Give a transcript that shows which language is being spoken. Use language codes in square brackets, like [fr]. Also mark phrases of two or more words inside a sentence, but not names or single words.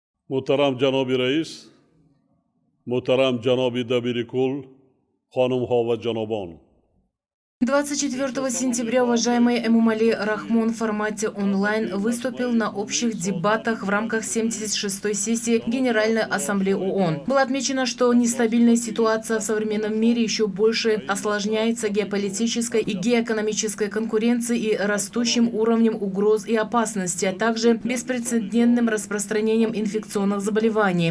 [tg] Муҳтарам Ҷаноби Раис, Муҳтарам Ҷаноби Дабири Кул, Хонимҳо ва ҷанобон. [ru] 24 сентября уважаемый Эмомали Рахмон в формате онлайн выступил на общих дебатах в рамках 76-й сессии Генеральной Ассамблеи ООН. Было отмечено, что нестабильная ситуация в современном мире еще больше осложняется геополитической и геоэкономической конкуренцией и растущим уровнем угроз и опасностей, а также беспрецедентным распространением инфекционных заболеваний.